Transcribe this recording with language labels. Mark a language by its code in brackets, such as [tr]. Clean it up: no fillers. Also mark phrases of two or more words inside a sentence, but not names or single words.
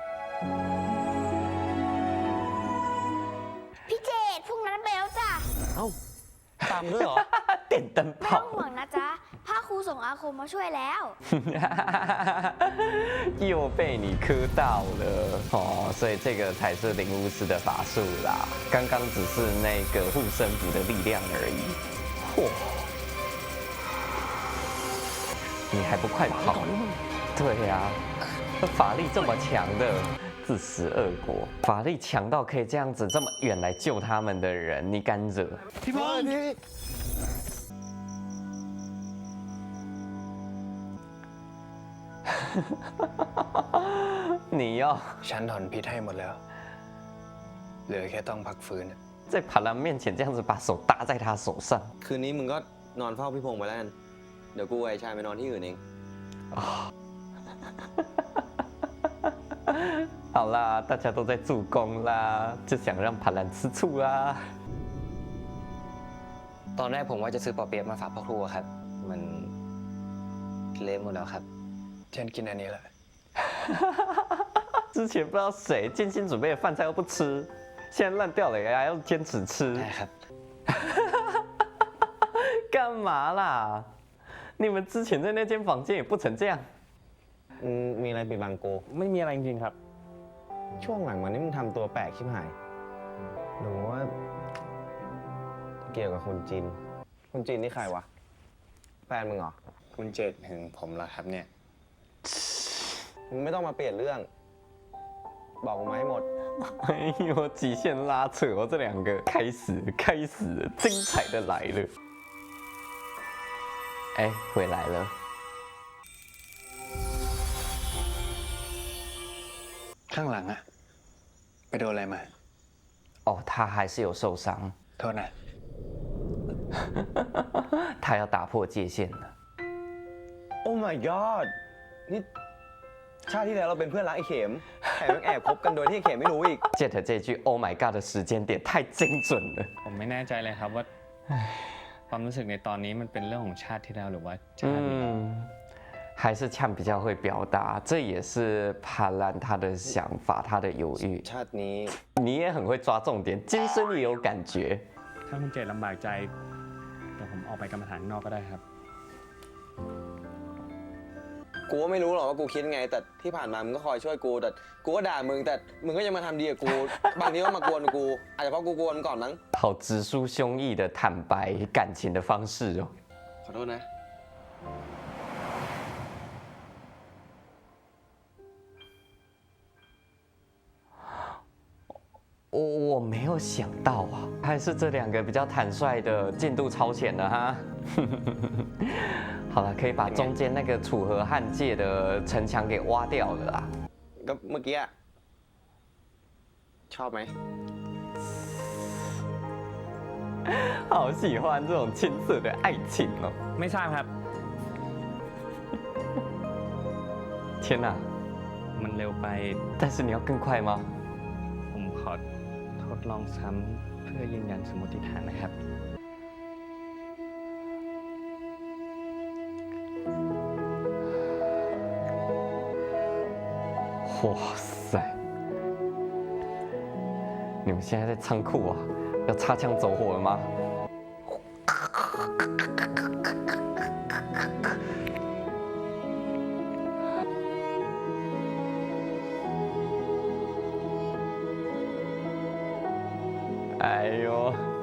[th] พี่เจดพรุ่งนั้นไปแล้วจ้ะ เอ้าำด้วยเหรอ [zh] 电灯 [th] ไม่ต้อง [zh] 泡 [th] ห่วงนะจ๊ะผ้าครูส่งอาคมมาช่วยแล้ว [zh] 又被你磕到了哦，所以这个才是灵巫师的法术啦，刚刚只是那个护身符的力量而已。嚯！你还不快跑？对呀、法力这么强的。自食恶果，法力强到可以这样子这么远来救他们的人，你敢惹？ [th] พี่พงษ์ [zh] 你要 [th] ฉันถอนพิษให้หมดแล้ว เหลือแค่ต้องพักฟื้น [zh] 在帕兰面前这样子把手搭在他手上。 [th] คืนนี้มึงก็นอนเฝ้าพี่พงษ์ไปแล้วกัน เดี๋ยวกูกับไอ้ชายไปนอนที่อื่นเอง [zh] 好啦，大家都在助攻啦，就想让帕兰吃醋啦。 [th] ตอนแรกผมว่าจะซื้อปอเปี๊ยะมาฝากพ่อครูอะครับ มันเละหมดแล้วครับ ฉันกินอันนี้แหละ [zh] 之前不知道谁精心准备的饭菜又不吃，现在烂掉了也还要坚持吃。干嘛啦？你们之前在那间房间也不曾这样。 [th] มีอะไรปิดบังกู ไม่มีอะไรจริงๆครับ ช่วงหลังวันนี้มึงทำตัวแปลกชิบหาย หรือว่า เกี่ยวกับคุณจิน คุณจินนี่ใครวะ แฟนมึงเหรอ คุณเจตหึงผมเหรอครับเนี่ย มึงไม่ต้องมาเปลี่ยนเรื่อง บอกกูมาให้หมด [zh] 哎呦，极限拉扯哦，这两个开始了，精彩的来了。哎，回来了。 [th] ข้างหลังอะไปโดนอะไรมา [zh] 哦，他还是有受伤。 [th] โทษนะ [zh] 他要打破界限了。 [en] Oh my god [th] นี่ชาติที่แล้วเราเป็นเพื่อนรักไอ้เข็มแถมยังแอบคบกันโดยที่ไอ้เข็มไม่รู้อีก [zh] Jet 这句 [en] Oh my God [zh] 的时间点太精准了。 [th] ผมไม่แน่ใจเลยครับว่า ความรู้สึกในตอนนี้มันเป็นเรื่องของชาติที่แล้วหรือว่าชาตินี้ [zh] 还是呛比较会表达，这也是帕兰他的想法，他的犹豫。 [th] ชาตินี้ [zh] 你也很会抓重点，今生也有感觉。 [th] ถ้าคุณเจตลำบากใจเดี๋ยวผมออกไปกรรมฐานข้างนอกก็ได้ครับ กูก็ไม่รู้หรอกว่ากูคิดไง แต่ที่ผ่านมามึงก็คอยช่วยกู แต่กูก็ด่ามึง แต่มึงก็ยังมาทำดีกับกู บางทีก็มากวนกู อาจจะเพราะกูกวนมึงก่อนมั้ง [zh] 好直抒胸臆的坦白感情的方式哦。 [th] ขอโทษนะ [zh] 我没有想到啊，还是这两个比较坦率的进度超前了哈。好了，可以把中间那个楚河汉界的城墙给挖掉了啦。 [th] ก็เมื่อกี้อะชอบไหม [zh] 好喜欢这种青涩的爱情哦。 [th] ไม่ทราบครับ [zh] 天哪， [th] มันเร็วไป [zh] 但是你要更快吗？ [th] ผมขอทดลองซ้ำเพื่อยืนยันสมมติฐานนะครับ [zh] 哇塞！你们现在在仓库啊？要擦枪走火了吗？哎呦！